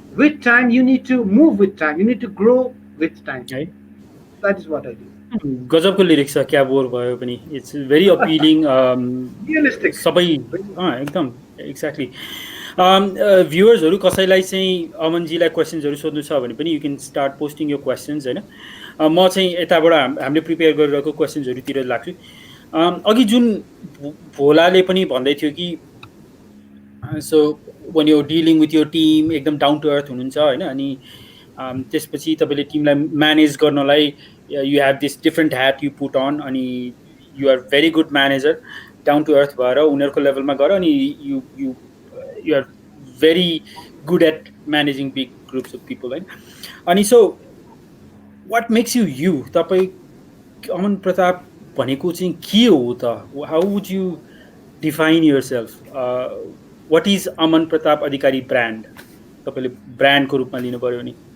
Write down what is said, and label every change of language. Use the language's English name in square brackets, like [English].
[English] With time you need to move with time, you need to grow with time. That is what I do. [Nepali] गजबको lyrics छ क्या bore भयो पनि. [English] it's very appealing, realistic [Nepali] सबै एकदम exactly. भ्युवर्सहरू कसैलाई चाहिँ अमनजीलाई क्वेसन्सहरू सोध्नु छ भने पनि [English] you can start posting [Nepali] यो क्वेसन्स होइन. म चाहिँ यताबाट हामीले प्रिपेयर गरिरहेको क्वेसन्सहरूतिर लाग्छु. अघि जुन भोलाले पनि भन्दै थियो कि so [English] when you're dealing with your team [Nepali] एकदम डाउन टु अर्थ हुनुहुन्छ होइन. अनि त्यसपछि तपाईँले टिमलाई म्यानेज गर्नलाई [English] you have this different hat you put on, अनि you are very good manager, down to earth [Nepali] भएर उनीहरूको लेभलमा गएर अनि [English] You are very good at managing big groups of people होइन. [Nepali] अनि so [English] what makes you you, [Nepali] तपाईँ अमन प्रताप भनेको चाहिँ के हो त? [English] How would you define yourself? What is Aman Pratap Adhikari brand? [Nepali] तपाईँले ब्रान्डको रूपमा लिनु पऱ्यो भने